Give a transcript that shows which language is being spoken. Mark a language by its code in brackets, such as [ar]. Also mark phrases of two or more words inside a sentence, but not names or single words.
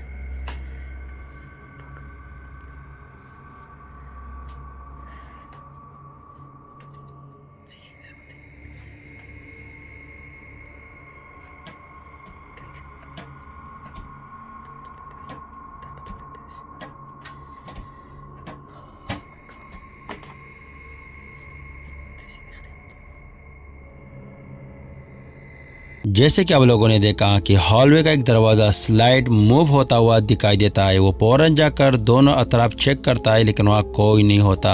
[nl] Zie je zo meteen. Kijk. Dat bedoel ik dus. [hi] जैसे कि आप लोगों ने देखा कि हॉलवे का एक दरवाज़ा [en] slide move [hi] होता हुआ दिखाई देता है। वो फौरन जाकर दोनों अतराफ चेक करता है लेकिन वहाँ कोई नहीं होता।